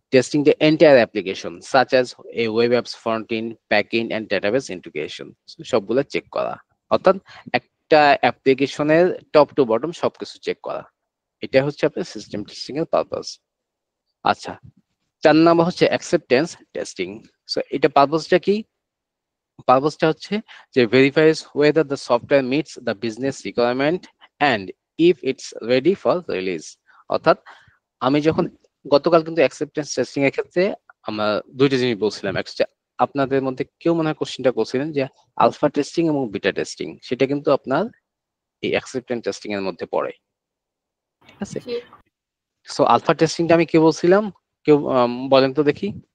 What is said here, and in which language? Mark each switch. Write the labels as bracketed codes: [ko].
[en] Testing the entire application such as a web apps front end, back end and database integration. [bn] So সবগুলো check করা, অর্থাৎ একটা অ্যাপ্লিকেশনের top to bottom সবকিছু check করা। এটা হচ্ছে আপনার সিস্টেম টেস্টিং এর পারপাস। আচ্ছা, 4 নাম্বার হচ্ছে অ্যাকসেপ্টেন্স টেস্টিং। সো এটা পারপাসটা কি? পারপাসটা হচ্ছে যে [en] Verifies whether the software meets the business requirement and if it's ready for release। [bn] অর্থাৎ আমি যখন গতকাল কিন্তু অ্যাকসেপ্টেন্স টেস্টিং এর ক্ষেত্রে আমরা দুইটা জিনিস বলছিলাম। একটা, আপনাদের মধ্যে কেউ মনে হয় কোশ্চেনটা করছিলেন যে আলফা টেস্টিং এবং বিটা টেস্টিং, সেটা কিন্তু আপনার এই অ্যাকসেপ্টেন্স টেস্টিং এর মধ্যে পড়ে। ঠিক আছে, সো আলফা টেস্টিংটা আমি কি বলছিলাম, কেউ বলেন তো দেখি।